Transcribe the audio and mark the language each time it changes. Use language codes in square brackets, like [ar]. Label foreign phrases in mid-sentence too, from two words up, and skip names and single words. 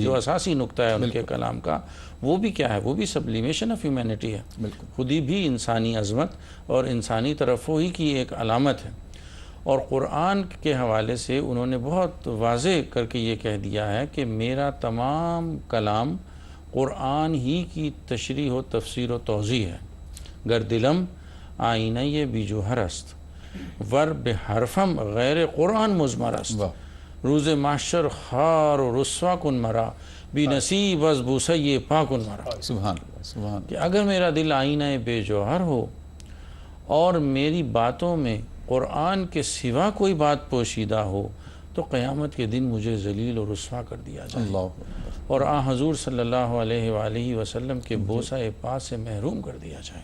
[ur] جو اساسی نقطہ ہے ان کے کلام کا، وہ بھی کیا ہے؟ وہ بھی [en] sublimation of humanity [ur] ہے. بالکل. خودی بھی انسانی عظمت اور انسانی ترفعی کی ایک علامت ہے. اور قرآن کے حوالے سے انہوں نے بہت واضح کر کے یہ کہہ دیا ہے کہ میرا تمام کلام قرآن ہی کی تشریح و تفسیر و توضیح ہے. [fa] گر دلم آئینہ یہ بیجوہر است ور بحرفم غیر قرآن مزمر است. [ur] واہ. [fa] روز محشر خار و رسوا کن مرا بی نصیب از بوسی پاکن مرا. [ar] سبحان اللہ. سبحان اللہ. [ur] کہ اگر میرا دل آئینہ بے جوہر ہو اور میری باتوں میں قرآن کے سوا کوئی بات پوشیدہ ہو تو قیامت کے دن مجھے ذلیل و رسوا کر دیا جائے اللہ. اور حضور [ar] صلی اللہ علیہ وآلہ وسلم [ur] کے بوسہ پا سے محروم کر دیا جائے.